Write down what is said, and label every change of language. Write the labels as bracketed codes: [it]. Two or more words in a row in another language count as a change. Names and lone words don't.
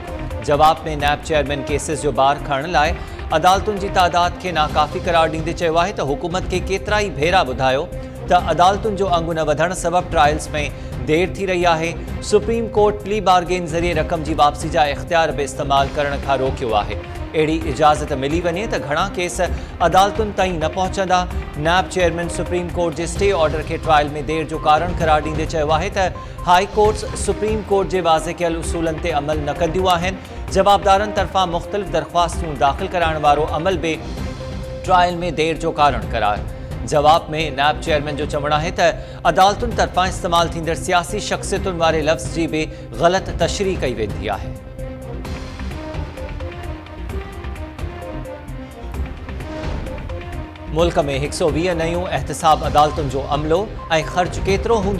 [sd] जवाब में नैब चेयरमैन केसिस जो बार खणण लाइ अदालतुनि जी तादाद के नाकाफ़ी करार ॾींदे चयो आहे त हुकूमत के केतिरा ई भेरा ॿुधायो त अदालतुनि जो अंगु न वधण सबब ट्रायल्स में देर थी रही आहे। सुप्रीम कोर्ट [en] plea bargain [sd] ज़रिए रक़म जी वापसी जा इख्तियार बि इस्तेमाल करण खां रोकियो आहे। अहिड़ी इजाज़त मिली वञे त घणा केस अदालतुनि ताईं न पहुचंदा। नैब चेयरमैन सुप्रीम कोर्ट जे [en] stay order [sd] के ट्रायल में देर जो कारण करार ॾींदे चयो आहे त [en] high courts [sd] सुप्रीम कोर्ट जे वाज़े कयल उसूलनि ते अमल न कंदियूं आहिनि। जवाबदारनि तरफ़ां मुख़्तलिफ़ दरख़्वास्तूं दाख़िल कराइण वारो अमल बि ट्रायल में देर जो कारण करार। जवाब में नैब चेयरमैन जो चवणु आहे त अदालतुनि तरफ़ां इस्तेमाल थींदड़ सियासी शख़्सियतुनि वारे लफ़्ज़ जी बि ग़लति तशरीह कई वेंदी आहे। मुल्क में 120 नयूं एहतसाब अदालतुनि जो अमलो ऐं ख़र्च केतिरो हूंदो?